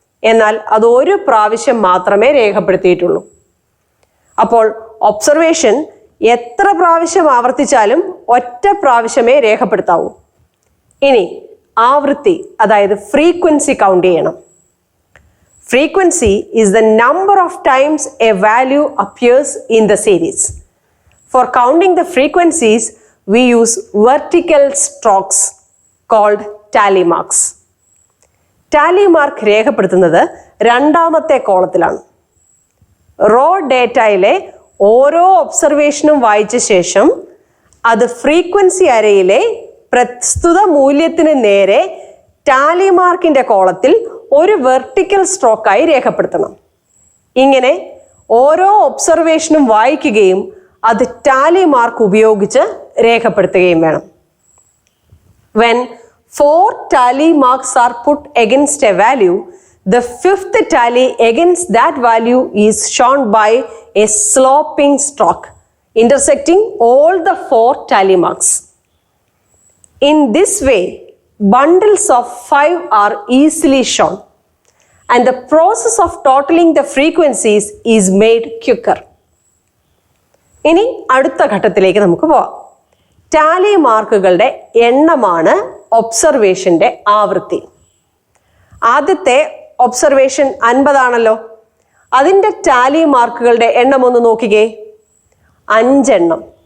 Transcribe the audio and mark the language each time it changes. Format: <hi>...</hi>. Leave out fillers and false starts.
<ml>എന്നാൽ അത് 1 പ്രാവശ്യം മാത്രമേ രേഖപ്പെടുത്തിയിട്ടുള്ളൂ. അപ്പോൾ ഒബ്സർവേഷൻ എത്ര പ്രാവശ്യം ആവർത്തിച്ചാലും ഒറ്റ പ്രാവശ്യമേ രേഖപ്പെടുത്താവൂ. ഇനി ആവൃത്തി അതായത് ഫ്രീക്വൻസി കൗണ്ട് ചെയ്യണം.</ml> <en>Frequency is the number of times a value appears in the series. For counting the frequencies, we use vertical strokes called tally marks.</en> <ml>Tally mark രേഖപ്പെടുത്തുന്നത് രണ്ടാമത്തെ കോളത്തിലാണ്. റോ ഡേറ്റയിലെ ഓരോ ഒബ്സർവേഷനും വായിച്ച ശേഷം അത് ഫ്രീക്വൻസി അരയിലെ പ്രസ്തുത മൂല്യത്തിന് നേരെ ടാലി മാർക്കിന്റെ കോളത്തിൽ ഒരു വെർട്ടിക്കൽ സ്ട്രോക്കായി രേഖപ്പെടുത്തണം. ഇങ്ങനെ ഓരോ ഒബ്സർവേഷനും വായിക്കുകയും അത് ടാലി മാർക്ക് ഉപയോഗിച്ച് രേഖപ്പെടുത്തുകയും വേണം.</ml> <en>When 4 tally marks are put against a value, the 5th tally against that value is shown by a sloping stroke intersecting all the 4 tally marks. In this way, bundles of 5 are easily shown and the process of totaling the frequencies is made quicker.</en> <ml>ഇനി അടുത്ത ഘട്ടത്തിലേക്ക് നമുക്ക് പോവാം. Tally മാർക്കുകളുടെ എണ്ണമാണ് ഒബ്സർവേഷന്റെ ആവൃത്തി. ആദ്യത്തെ observation 50 ആണല്ലോ. അതിൻ്റെ ടാലി മാർക്കുകളുടെ എണ്ണം ഒന്ന് നോക്കിക്കേ, 5 എണ്ണം.</ml>